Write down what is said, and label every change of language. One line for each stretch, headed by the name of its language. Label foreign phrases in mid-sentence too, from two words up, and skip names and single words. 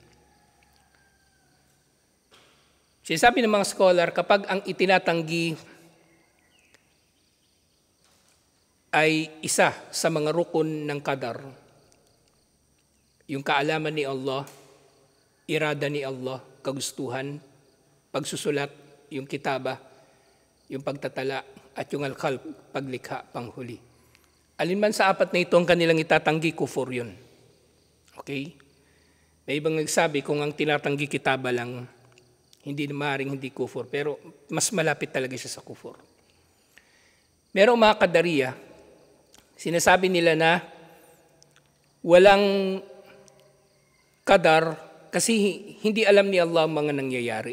Filipino: Sinasabi ng mga scholar, kapag ang itinatanggi ay isa sa mga rukun ng Qadar, yung kaalaman ni Allah, irada ni Allah, kagustuhan, pagsusulat, yung kitaba, yung pagtatala, at yung al-khalq, paglikha, panghuli. Alinman sa apat na ito ang kanilang itatanggi, kufur yun. Okay? May ibang nagsabi kung ang tinatanggi kitaba lang, hindi na maaaring hindi kufur, pero mas malapit talaga siya sa kufur. Merong mga Qadariya, sinasabi nila na walang Qadar kasi hindi alam ni Allah ang mga nangyayari.